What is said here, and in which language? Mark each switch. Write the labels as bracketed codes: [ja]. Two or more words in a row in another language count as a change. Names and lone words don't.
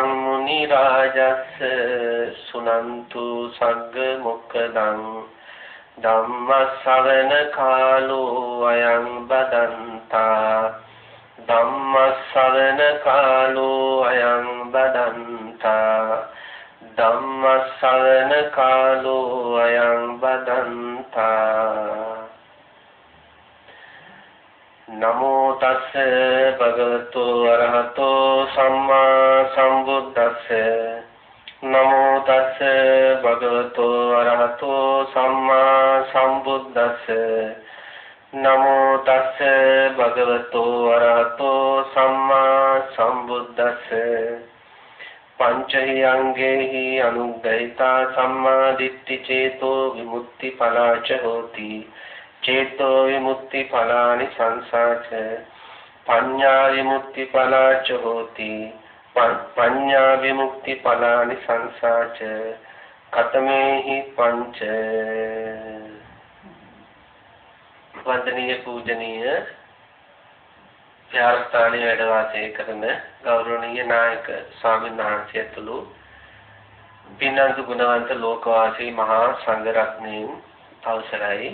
[pi] මුනි රාජස්ස සුනන්තු සග්ග මොක්ඛදං ධම්ම ශ්‍රවණ කාලෝ අයං බදන්තා ධම්ම ශ්‍රවණ කාලෝ අයං බදන්තා ධම්ම ශ්‍රවණ කාලෝ අයං බදන්තා. නමෝ තස්ස භගවතු අරහතෝ සම්මා සම්බුද්දස්ස නමෝ තස්ස භගවතු අරහතෝ සම්මා සම්බුද්දස්ස නමෝ තස්ස භගවතු අරහතෝ සම්මා සම්බුද්දස්ස පංචහි අංගේහි අනුග්‍රහිතා සම්මා දිට්ඨි චේතෝ විමුක්ති පලාච හෝති චේතෝ විමුක්ති පලානි සංසාච පඤ්ඤා විමුක්ති පලාච හෝති පඤ්ඤා විමුක්ති පලානි සංසාච කතමේහි පංච. [si] වන්දනීය පූජනීය විහාරස්ථානයේ වැඩ වාසය කරන ගෞරවනීය නායක ස්වාමීන් වහන්සේ ඇතුළු පින්නන්තු ගුණවන්ත ලෝකවාසී මහා සංඝ රත්නයන් අවසරයි.